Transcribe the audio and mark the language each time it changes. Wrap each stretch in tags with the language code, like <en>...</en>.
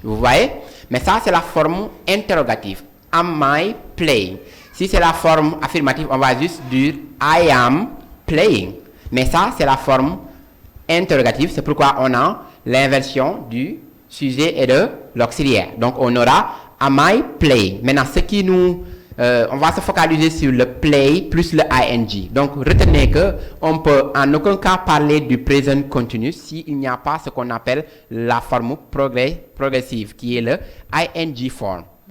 <fr>Vous voyez? Mais ça, c'est la forme interrogative.</fr> <en>Am I playing?</en> <fr>Si c'est la forme affirmative, on va juste dire</fr> <en>I am playing.</en> <fr>Mais ça, c'est la forme interrogative. C'est pourquoi on a l'inversion du sujet et de l'auxiliaire. Donc, on aura</fr> <en>am I playing?</en> <fr>Maintenant, ce qui nous on va se focaliser sur le play plus le ing. Donc, retenez que on peut en aucun cas parler du present continuous s'il n'y a pas ce qu'on appelle la forme progressive, qui est le ing form.</fr>